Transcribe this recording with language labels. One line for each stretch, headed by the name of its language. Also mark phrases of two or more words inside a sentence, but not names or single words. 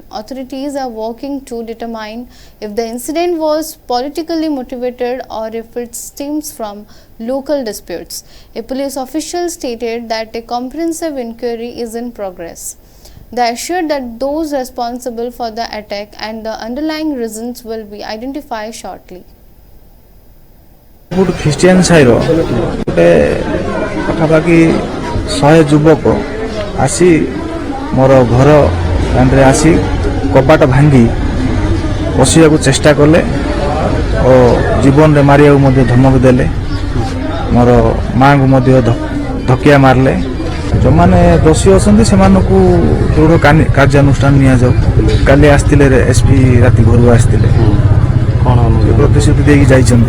English: Authorities are working to determine if the incident was politically motivated or if it stems from local disputes. A police official stated that a comprehensive inquiry is in progress. They assured that those responsible for the attack and the underlying reasons will be identified shortly.
Odia: ଗୋଟେ ଖ୍ରୀଷ୍ଟିଆନ ସାହିର ଗୋଟେ ପାଖାପାଖି 100 ଯୁବକ ଆସି ମୋର ଘର ଦାଣ୍ଡରେ ଆସି କବାଟ ଭାଙ୍ଗି ପଶିବାକୁ ଚେଷ୍ଟା କଲେ ଓ ଜୀବନରେ ମାରିବାକୁ ମଧ୍ୟ ଧମକ ଦେଲେ। ମୋର ମାଙ୍କୁ ମଧ୍ୟ ଧକିଆ ମାରିଲେ। ଯେଉଁମାନେ ଦୋଷୀ ଅଛନ୍ତି ସେମାନଙ୍କୁ ଦୃଢ଼ କାର୍ଯ୍ୟାନୁଷ୍ଠାନ ନିଆଯାଉ। କାଲି ଆସିଥିଲେ ଏସ୍ପି ରାତି ଘରକୁ ଆସିଥିଲେ, କ'ଣ ପ୍ରତିଶ୍ରୁତି ଦେଇକି ଯାଇଛନ୍ତି।